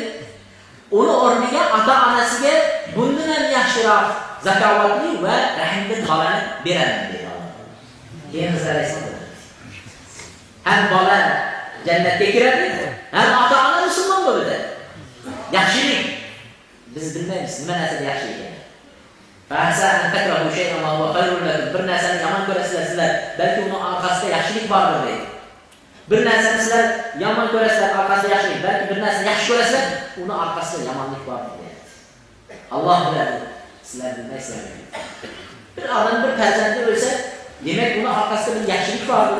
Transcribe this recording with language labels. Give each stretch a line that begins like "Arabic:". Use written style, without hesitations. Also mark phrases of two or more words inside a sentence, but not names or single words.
Uzbek: Uni o'rniga ota-onasiga bundan ham yaxshiroq zakovatli va rahimli bolani beraman dedi Alloh. Keyin Alayhisalom ham bola jannatga kiradi, ham ota-ona musulmon bo'ladi. Yaxshilik biz bilmaymiz nima narsa yaxshi ekan.
Arabic: عسى تكرهوا شيئا وهو خير لكم.
Uzbek: Bir narsani yomon ko'rasizlar sizlar, balki uni orqasida yaxshilik bordir deydi. Bir narsani sizlar yomon ko'rasizlar, orqasida yaxshilik, balki bir narsani yaxshi ko'rasizlar, uni orqasida yomonlik bordir deydi. Alloh biladi, sizlar bilmaysizlar. Bir odam bir farzandi o'lsa, demak uni orqasida bir yaxshilik bordir.